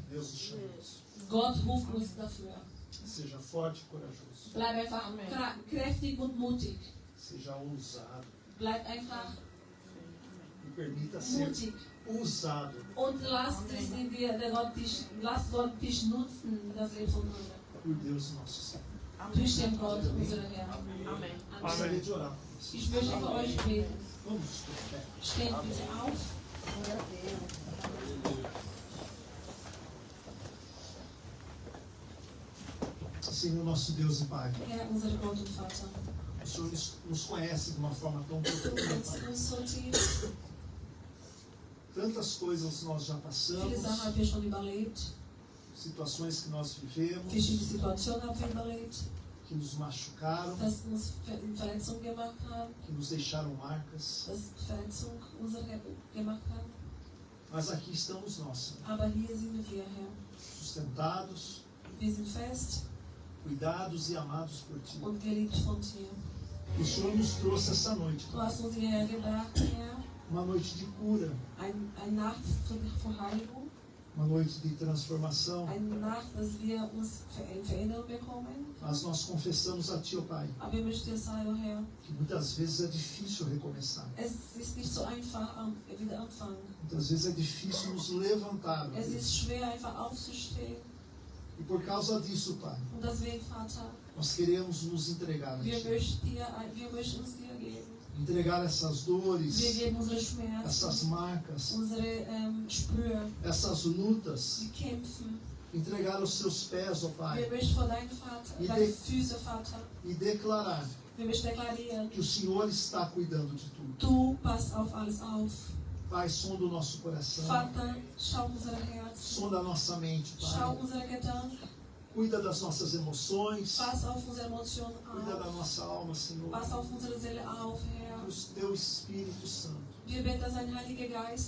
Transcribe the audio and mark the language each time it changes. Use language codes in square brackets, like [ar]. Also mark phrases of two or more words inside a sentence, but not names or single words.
[pt] Deus nos chama a isso. [de] Gott ruft uns dafür. [pt] Seja forte e corajoso. [de] Bleib einfach kräftig und mutig. [pt] Seja ousado. [de] Bleib einfach [pt] E permita ser [de] mutig. [pt] usado [de] Und lass Gott dich nutzen, das Leben von anderen. [pt] por Deus nosso Senhor. [de] Durch den Gott, unseren Herrn. Amen. [pt] Gostaria de orar por você. [de] Ich möchte für euch beten. [pt] Vamos por pé. [de] Steht bitte auf. [pt] Senhor nosso Deus e Pai, [de] Herr, unser Gott und Vater. [pt] o Senhor nos conhece de uma forma tão [de] Du [pt] profunda, [de] kennst [pt] Pai. [de] uns so tief. [pt] Tantas coisas nós já [de] Viele [pt] passamos. [de] Sachen haben wir schon überlebt. [pt] situações que nós vivemos, [de] Verschiedene Situationen haben wir überlebt, [pt] que nos machucaram, [de] dass uns Verletzungen gemacht haben, [pt] que nos deixaram marcas. [de] dass Verletzungen unsere gemacht haben. [pt] Mas aqui estamos nós, Senhor, [de] Aber hier sind wir, Herr. [pt] sustentados, [de] Wir sind fest [pt] cuidados e amados por Ti. [de] und geliebt von dir. [pt] O Senhor nos trouxe essa noite, [de] Du hast uns hierher gebracht, Herr. [pt] uma noite de cura, [de] Eine Nacht von Heiligung. [pt] uma noite de transformação. [de] Eine Nacht, dass wir uns Veränderung bekommen. [pt] Mas nós confessamos a Ti, ó Pai, [de] Aber wir möchten dir sagen, Herr, [pt] que muitas vezes é difícil recomeçar. [de] es ist nicht so einfach, wieder anfangen. [pt] Muitas vezes é difícil nos levantar. [de] Es ist schwer, einfach aufzustehen. [pt] E por causa disso, Pai, [de] Und deswegen, Vater, [pt] nós queremos nos entregar a [de] wir [pt] Ti. [de] möchten uns dir geben. [pt] Entregar essas dores, [de] Wir geben unsere Schmerzen, [pt] essas marcas, [de] unsere Sprühe, [pt] essas lutas, [de] die kämpfen. [pt] entregar aos Seus pés, ó Pai, [de] Wir möchten vor deinen Vater, [pt] E [de] deine [pt] de- [de] Füße, Vater, [pt] e declarar [de] wir möchten deklarieren, [pt] que o Senhor está cuidando de tudo. [de] du passt auf alles auf. [pt] Pai, sonda o nosso coração, [de] Vater, schau unsere Herzen, [pt] sonda a nossa mente, [de] schau [pt] Pai. [de] unsere Gedanken, [pt] Cuida das nossas emoções, [de] pass auf unsere Emotionen [pt] cuida da [de] auf, [pt] nossa alma, Senhor. [de] pass auf unsere Seele auf, Herr. [pt] Que o Teu Espírito Santo [de] Wir beten, dass ein Heiliger Geist